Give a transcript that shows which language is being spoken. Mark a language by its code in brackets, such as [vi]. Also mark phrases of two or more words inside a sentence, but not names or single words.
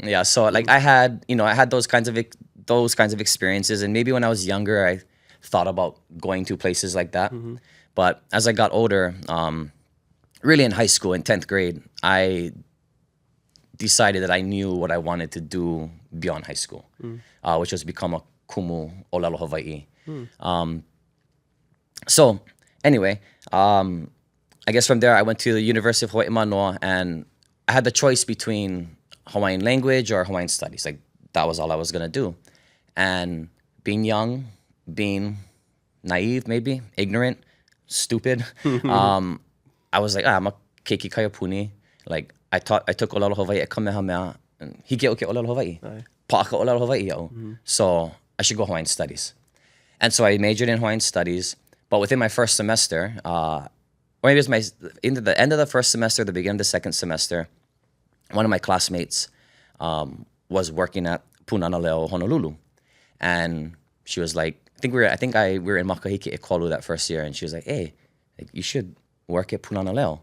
[en] Yeah, so like I had those kinds of experiences, and maybe when I was younger, I thought about going to places like that. But as I got older, really in high school, in 10th grade, I decided that I knew what I wanted to do beyond high school, which was become a [haw] kumu ʻŌlelo Hawaiʻi. [en] So anyway, I guess from there I went to the University of Hawaii Manoa, and I had the choice between Hawaiian language or Hawaiian studies. Like that was all I was gonna do. And being young, being naive, maybe ignorant, stupid, I was like, I'm a [haw] keiki kaiapuni. [en] Like I took ʻŌlelo Hawaiʻi at Kamehameha, and [haw] hike o ke ʻŌlelo Hawaiʻi. Pa'aka ʻŌlelo Hawaiʻi ia'u. [en] So I should go Hawaiian studies. And so I majored in Hawaiian studies, but within my first semester, or maybe it was into the end of the first semester, the beginning of the second semester, one of my classmates was working at Pūnana Leo, Honolulu. And she was like, we were in [haw] Makahiki Ekolu [en] that first year, and she was like, hey, like, you should work at Pūnana Leo.